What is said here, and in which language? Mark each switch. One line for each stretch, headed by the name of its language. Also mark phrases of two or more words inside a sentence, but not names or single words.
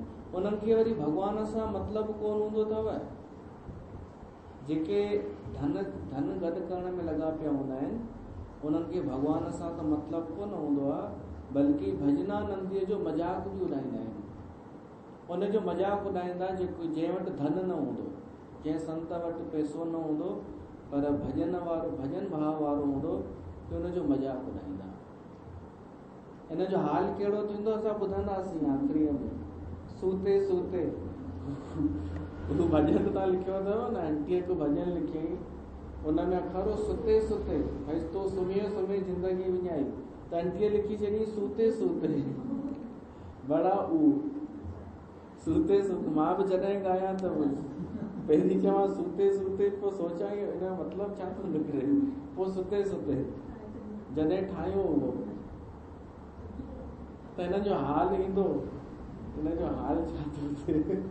Sindhi: उन्हनि खे वरी भॻवान सां मतिलबु कोन हूंदो अथव। जेके धन गॾु करण में लॻा पिया हूंदा आहिनि, उन्हनि खे भॻवान सां त मतिलबु कोन हूंदो आहे, बल्कि भजनानंदीअ जो मज़ाक बि उॾाईंदा आहिनि। उनजो मज़ाक उॾाईंदा जंहिं वटि धन न हूंदो, जंहिं संत वटि पैसो न हूंदो, पर भजन भाव वारो हूंदो, कि उनजो मज़ाक उॾाईंदा। इन जो हाल कहिड़ो थींदो असां ॿुधंदासीं आख़िरीअ में, सूते सूते। भॼन तव्हां लिखियो अथव न, आंटीअ हिकु भॼन लिखियईं, उन में अखरो सुते सुते, भई तो सुम्ही सुम्ही ज़िंदगी विञाई, त आंटीअ लिखी छॾी सूते सूते बड़ा ऊ सूते सूते। मां बि जॾहिं ॻायां त पहिरीं चवां सूते सूते, पोइ सोचां हिन जो मतिलबु छा थो निकिरे, पोइ सुते सुते जॾहिं ठाहियो हुओ त हिन जो हाल ईंदो, हिन जो हाल छा थो थिए।